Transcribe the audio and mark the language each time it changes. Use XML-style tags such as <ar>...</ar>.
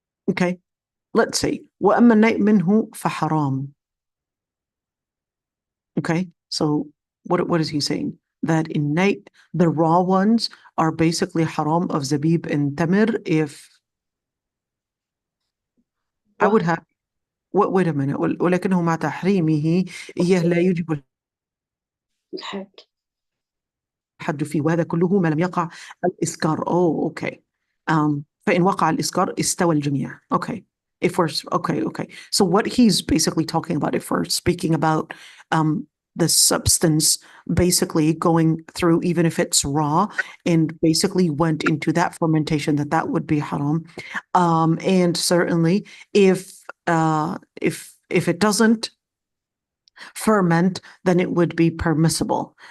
<en>Okay, let's see.</en> <ar>وَأَمَّا النَّيْء مِنْهُ فَحَرَامٌ.</ar> <en>Okay, so what is he saying? That in night, the raw ones are basically haram of zabib and tamir. If I would have, wait a minute.</en> <ar>ولكنه مع تحريمه إياه لا يجب الحد فيه، وهذا كله ما لم يقع الإسكار.</ar> <en>Oh, okay.</en> <ar>فإن وقع الإسكار استوى الجميع.</ar> <en>Okay. If we're okay. So what he's basically talking about, if we're speaking about the substance basically going through, even if it's raw, and basically went into that fermentation, that would be haram. And certainly if it doesn't ferment, then it would be permissible.</en>